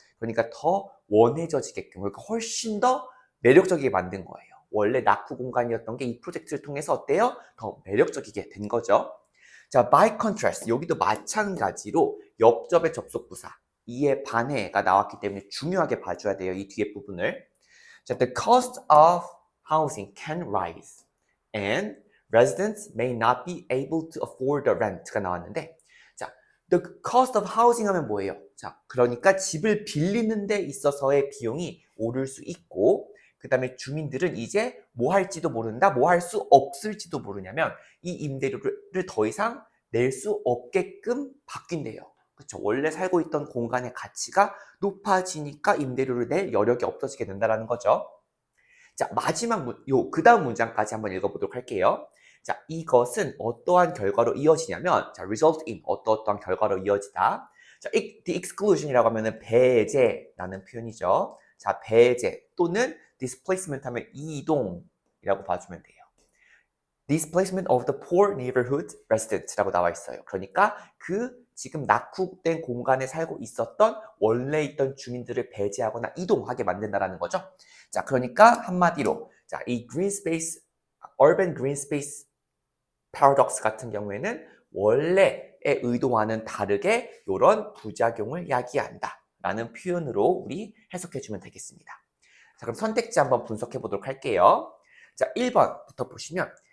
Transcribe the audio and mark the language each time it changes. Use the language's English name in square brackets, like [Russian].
[Korean] 그러니까 더 원해져지게끔, 그러니까 훨씬 더 매력적이게 만든 거예요. 원래 낙후 공간이었던 게 이 프로젝트를 통해서 어때요? 더 매력적이게 된 거죠. 자, [English] by contrast [Korean] 여기도 마찬가지로 옆접의 접속부사 이에 반해가 나왔기 때문에 중요하게 봐줘야 돼요. 이 뒤에 부분을. [English] 자, the cost of housing can rise and residents may not be able to afford the rent가 [Korean] 나왔는데 자, [English] the cost of housing [Korean] 하면 뭐예요? 자, 그러니까 집을 빌리는 데 있어서의 비용이 오를 수 있고 그 다음에 주민들은 이제 뭐 할지도 모른다, 뭐 할 수 없을지도 모르냐면 이 임대료를 더 이상 낼 수 없게끔 바뀐대요. 그렇죠. 원래 살고 있던 공간의 가치가 높아지니까 임대료를 낼 여력이 없어지게 된다는 거죠. 자, 마지막 그 다음 문장까지 한번 읽어보도록 할게요. 자, 이것은 어떠한 결과로 이어지냐면, 자, result in 어떠한 결과로 이어지다. 자, the exclusion이라고 하면은 배제라는 표현이죠. 자, 배제 또는 displacement 하면 이동이라고 봐주면 돼요. [English] displacement of the poor neighborhood residents [Korean] 라고 나와 있어요. 그러니까 지금 낙후된 공간에 살고 있었던 원래 있던 주민들을 배제하거나 이동하게 만든다는 거죠. 자, 그러니까 한마디로 자, 이 green space, urban green space paradox 같은 경우에는 원래의 의도와는 다르게 이런 부작용을 야기한다 라는 표현으로 우리 해석해주면 되겠습니다. 자, 그럼 선택지 한번 분석해 보도록 할게요. 자, 1번부터 보시면